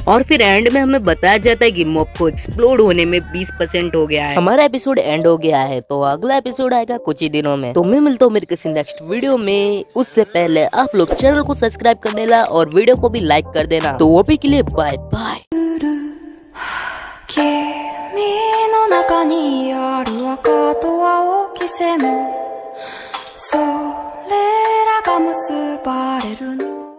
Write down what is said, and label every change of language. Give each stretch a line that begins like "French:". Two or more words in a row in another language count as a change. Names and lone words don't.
Hindi: और फिर एंड में हमें बताया जाता है कि मॉब को एक्सप्लोड होने में 20% हो गया है। हमारा एपिसोड एंड हो गया है तो अगला एपिसोड आएगा कुछ ही दिनों में। तो मैं मिलता हूँ मेरे किसी
English: next video
Hindi: में। उससे पहले आप लोग चैनल को सब्सक्राइब कर लेना और वीडियो को भी लाइक कर देना। तो वो भी के लिए
English: bye bye.
Japanese: 君の中にある赤と青き線もそれらが結ばれるの